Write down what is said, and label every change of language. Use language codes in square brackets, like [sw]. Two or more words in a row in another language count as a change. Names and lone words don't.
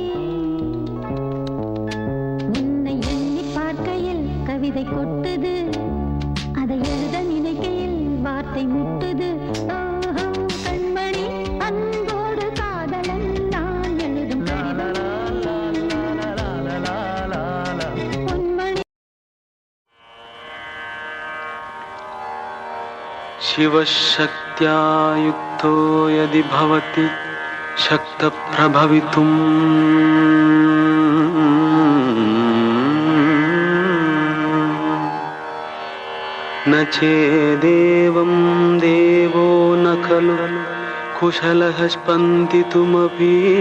[ta] உன்னை எண்ணி பார்க்கையில் கவிதை கொட்டுது, அதை எழுத நினைக்கையில் வார்த்தை முட்டுது. ஓஹோ, கண்மணி அன்போடு காதலன் நான் எழுதும் கடிதமே. பொன்மணி [sa] शिवशक्त्या युक्तो यदि भवति शक्तप्रभवितुम् न चेदेवं देवो न खलु कुशलः स्पन्दितुमपि